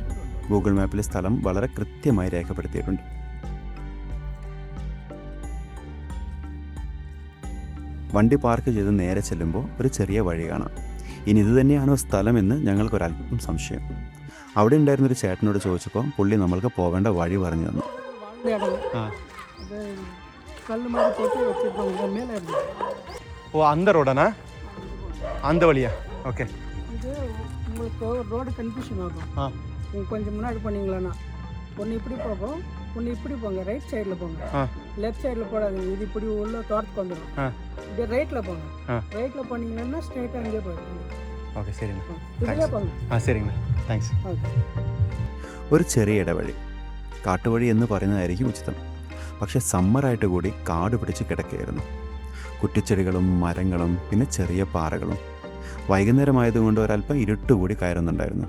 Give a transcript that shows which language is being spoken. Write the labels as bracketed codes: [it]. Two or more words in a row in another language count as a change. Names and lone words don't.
[ml] ഗൂഗിൾ മാപ്പിലെ സ്ഥലം വളരെ കൃത്യമായി രേഖപ്പെടുത്തിയിട്ടുണ്ട്. വണ്ടി പാർക്ക് ചെയ്ത് നേരെ ചെല്ലുമ്പോൾ ഒരു ചെറിയ വഴി കാണാം. ഇനി ഇത് തന്നെയാണോ സ്ഥലമെന്ന് ഞങ്ങൾക്കൊരല്പം സംശയം. അവിടെ ഉണ്ടായിരുന്നൊരു ചേട്ടനോട് ചോദിച്ചപ്പോൾ പുള്ളി നമ്മൾക്ക് പോവേണ്ട വഴി പറഞ്ഞു തന്നു. [ta] கல் மாதிரி போட்டு வச்சுருப்பாங்க மேலே இருந்து. ஓ, அந்த ரோடாண்ணா? அந்த வழியா? ஓகே. இது உங்களுக்கு [en] road confusion [ta] ஆகும். கொஞ்சம் முன்னாடி போனீங்களாண்ணா ஒன்று இப்படி போகும், ஒன்று இப்படி போங்க, [en] right side [ta] போங்க, [en] left side [ta] போடாதீங்க, இது இப்படி உள்ள தோட்டத்துக்கு வந்துடும். இப்படி ரைட்டில் போங்க, ரைட்டில் போனீங்கன்னா ஸ்ட்ரைட்டாக அங்கேயே போயிடுங்க. [ml] ഓക്കെ, ശരിண்ணா. ഇതിലേ പോங்க. ശരിண்ணா, താങ്ക്സ്. ഓക്കെ. ഒരു ചെറിയ ഇടവഴി, കാട്ടുവഴി എന്ന് പറയുന്നതായിരിക്കും ഉചിതം. പക്ഷേ സമ്മറായിട്ട് കൂടി കാട് പിടിച്ച് കിടക്കുകയായിരുന്നു. കുറ്റിച്ചെടികളും മരങ്ങളും പിന്നെ ചെറിയ പാറകളും. വൈകുന്നേരമായതുകൊണ്ട് ഒരല്പം ഇരുട്ടുകൂടി കയറുന്നുണ്ടായിരുന്നു.